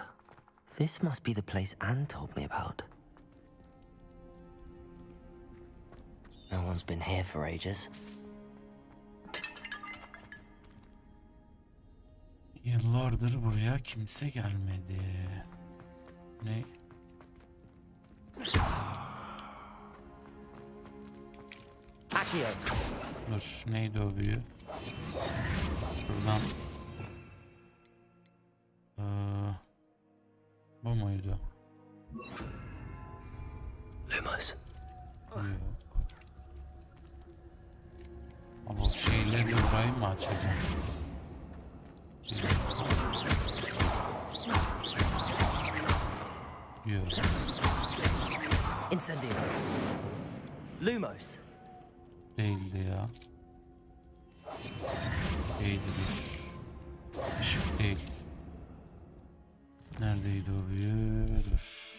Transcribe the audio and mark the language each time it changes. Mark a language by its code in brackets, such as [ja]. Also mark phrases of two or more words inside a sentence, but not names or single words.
[en] This must be the place Anne told me about. No one's been here for ages. [tr] Yıllardır buraya kimse gelmedi. Ne? Accio. Dur, neydi o büyü? Şuradan. Bu muydu? Lumos. Yok. Ama o şeyleri burayı mı açacağım? Yok. Incendio. Lumos. Değildi ya. Değildi dur. Işık değil. Neredeydi o büyü? Dur.